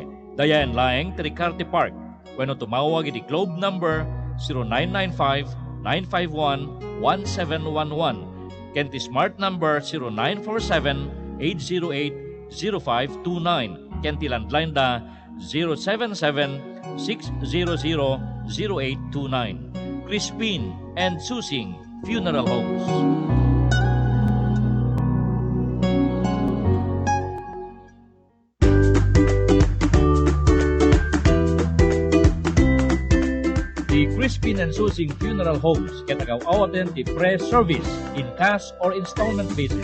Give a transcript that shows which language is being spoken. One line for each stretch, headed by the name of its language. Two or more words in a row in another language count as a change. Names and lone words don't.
Iloko: Dayain laeng ti Ricarte Park. Wenno tumawag iti Globe number 0995-951-1711. Ken ti Smart number 0947-808-0529. Ken ti landline da 077-600-0829.
English: Crispin and Susing Funeral Homes. The Crispin and Susing Funeral Homes
Iloko: katagaw-awaten ti
English: press service in cash or installment basis.